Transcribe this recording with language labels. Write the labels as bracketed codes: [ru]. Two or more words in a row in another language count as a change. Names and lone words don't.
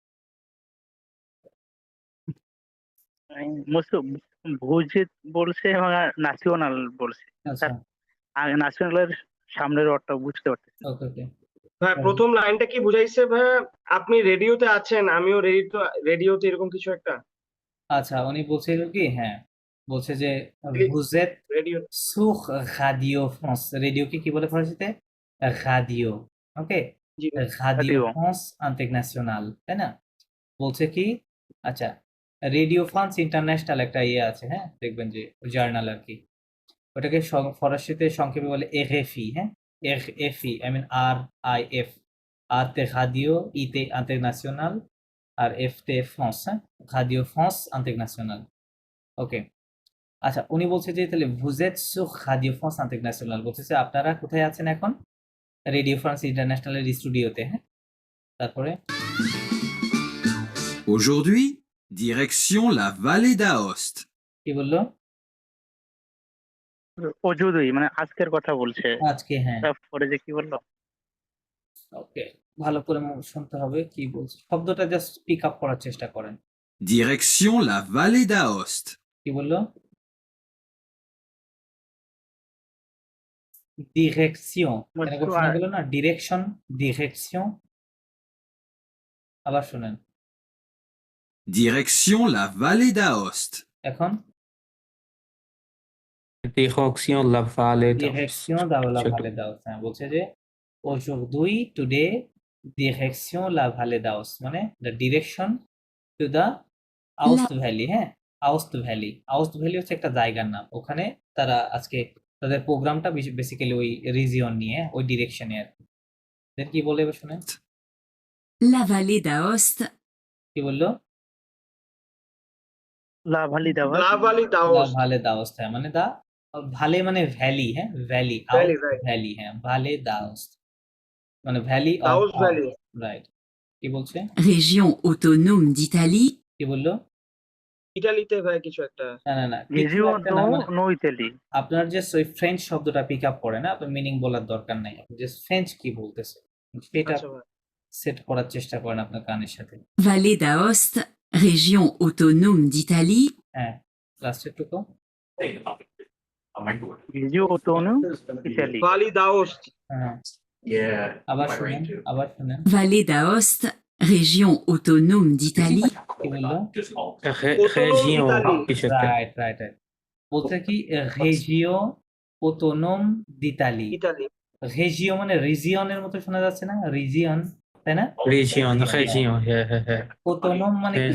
[bn] ভুজিত বলছে এবং ন্যাশনাল বলছে। আচ্ছা, আগে ন্যাশনালের সামনের ওয়ার্ডটা বুঝতে পারতেছি না। ওকে ওকে। ভাই প্রথম লাইনটা কি বুঝাইছে ভাই? আপনি রেডিওতে আছেন, আমিও রেডিওতে, এরকম কিছু একটা। আচ্ছা, উনি বলছিল কি, হ্যাঁ বলছে যে [en] Please. [fr] vous êtes [bn] রেডিও [fr] sur Radio France, [bn] রেডিওকে কি বলে ফরাসিতে? রাদিও। ওকে, জি ভাই। রাদিও Radio. ফ্রান্স ইন্টারন্যাশনাল, তাই না? বলছে কি, আচ্ছা রেডিও ফ্রান্স ইন্টারন্যাশনাল একটা ইয়ে আছে, হ্যাঁ দেখবেন যে জার্নাল আর কি, ওটাকে ফরাসিতে সংক্ষেপে বলে RFI, হ্যাঁ RFI, [en] I mean [bn] RIF, আর তে রাদিও, ইতে ইন্টারন্যাশনাল, আর এফ তে ফ্রান্স, হ্যাঁ রাদিও ফ্রান্স ইন্টারন্যাশনাল। ওকে, আচ্ছা উনি বলছে যে তাহলে [fr] vous êtes sur Radio France Internationale, [bn] বলছে যে আপনারা কোথায় আছেন এখন? রেডিও ফ্রান্স ইন্টারন্যাশনালের স্টুডিওতে, হ্যাঁ তারপরে [fr] Aujourd'hui, direction la vallée d'Aoste. [bn] কি বললো? অজুদই মানে আজকের কথা বলছে। আজকে, হ্যাঁ তারপরে যে কি বললো? ওকে, ভালো করে শুনতে হবে কি বলছে, শব্দটা [en] just pick up [bn] করার চেষ্টা করেন। [fr] Direction la vallée d'Aoste. [bn] কি বললো? ডিরেকশন, এরকম শোনা গেল না? ডিরেকশন, ডিরেকশন, আবার শুনেন। [fr] Direction la vallée d'Aoste. [bn] এখন [fr] Direction la vallée d'Aoste. [bn] ডিরেকশন দাও লা ভালে দাও, হ্যাঁ বলছে যে aujourd'hui, today, [fr] direction la vallée d'Aoste, [bn] মানে [en] the direction to the Aoste Valley, [bn] হ্যাঁ আউস্ট ভ্যালি। আউস্ট ভ্যালি হচ্ছে একটা জায়গার নাম, ওখানে তারা আজকে তাদের প্রোগ্রামটা বেসিক্যালি ওই রিজিয়ন নিয়ে, ওই ডিরেকশনে আর কি। Then কি বলে এবার শুনেন। [fr] La vallée d'Aoste [bn] কি বললো? লাভালি দাওয়া। লাভালি দা দাওস। ভালে দাওস্ত, হ্যাঁ মানে দা ভালে মানে ভ্যালি, হ্যাঁ ভ্যালি, Valley, আউস্ট right. ভ্যালি, হ্যাঁ ভালে দাওস্ত মানে ভ্যালি অফ দাওস ভ্যালি। রাইট। কি বলছে? [fr] région autonome d'Italie, [bn] কি বললো? ইটালিতে ভাই কিছু একটা। না না না, কিছু রেজিও একটা না, মানে নো ইতালি। আপনার যে ওই ফ্রেঞ্চ শব্দটা [en] pick up [bn] করে না, আপনার মিনিং বলার দরকার নাই, আপনি যে ফ্রেঞ্চ কি বলতেছে সেটা আচ্ছা ভাই। সেট করার চেষ্টা করেন আপনার কানের সাথে। [fr] vallée d'Aoste, région autonome d'Italie, [bn] হ্যাঁ, লাস্টের টুকু। রেজিও অটোনো ইতালি। ভালি দাওস। হ্যাঁ, আবার শুনেন, আবার শুনেন। [fr] vallée d'Aoste, région autonome d'Italie, [bn] কি বললো? Région Italie. কিছু একটা। রাইট রাইট রাইট, বলছে কি রেজিও অটোনোম দিতালি। ইতালি। রেজিও মানে রিজিয়নের মতো শোনা যাচ্ছে না? রিজিয়ন, তাই না? Région, yeah. অটোনোম মানে কি?